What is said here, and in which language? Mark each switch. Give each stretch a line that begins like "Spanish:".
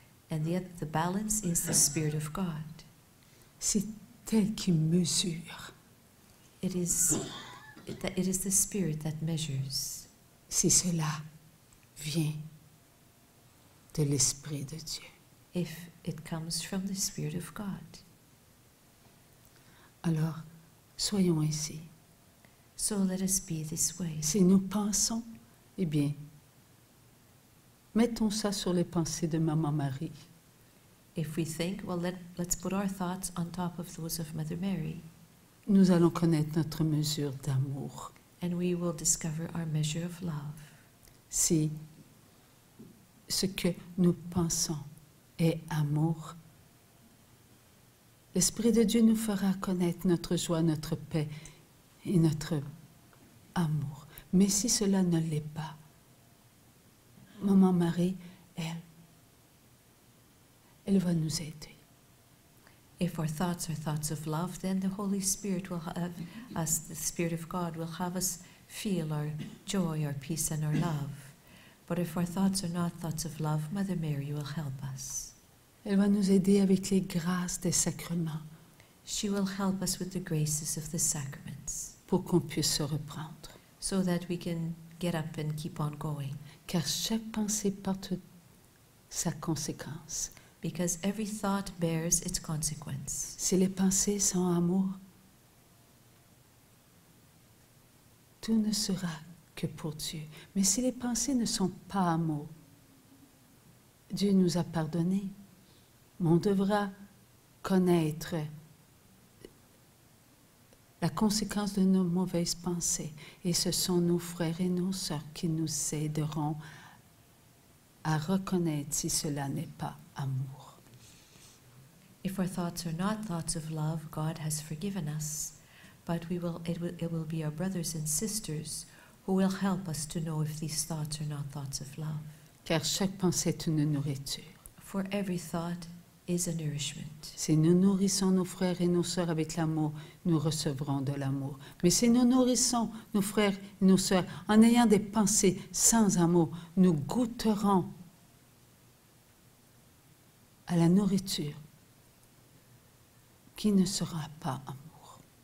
English: And yet the balance is the Spirit of God.
French: C'est elle qui mesure.
English: It is the Spirit that measures.
French: Si cela vient de l'Esprit de Dieu.
English: If it comes from the Spirit of God.
French: Alors, soyons ainsi.
English: So let us be this way.
French: Si nous pensons, eh bien, mettons ça sur les pensées de Maman Marie.
English: If we think, well, let's put our thoughts on top of those of Mother Mary.
French: Nous allons connaître notre mesure d'amour.
English: And we will discover our measure of love.
French: Si ce que nous pensons est amour, l'Esprit de Dieu nous fera connaître notre joie, notre paix et notre amour. Mais si cela ne l'est pas, Maman Marie, elle va nous aider.
English: If our thoughts are thoughts of love, then the Holy Spirit will have us, the Spirit of God will have us feel our joy, our peace, and our love. But if our thoughts are not thoughts of love, Mother Mary will help us.
French: Elle va nous aider avec les grâces des sacrements
English: She will help us with the graces of the sacraments,
French: pour qu'on puisse se reprendre.
English: so that we can get up and keep on going.
French: Car chaque pensée porte sa conséquence.
English: Because every thought bears its consequence.
French: Si les pensées sont amour, tout ne sera que pour Dieu. Mais si les pensées ne sont pas amour, Dieu nous a pardonné. Mais on devra connaître la conséquence de nos mauvaises pensées. Et ce sont nos frères et nos sœurs qui nous aideront à reconnaître si cela n'est pas amour.
English: If our thoughts are not thoughts of love, God has forgiven us. But it will be our brothers and sisters who will help us to know if these thoughts are not thoughts of love.
French: Car chaque pensée est une nourriture.
English: For every thought is a nourishment.
French: Si nous nourrissons nos frères et nos sœurs avec l'amour, nous recevrons de l'amour. Mais si nous nourrissons nos frères et nos sœurs en ayant des pensées sans amour, nous goûterons à la nourriture qui ne sera pas amour.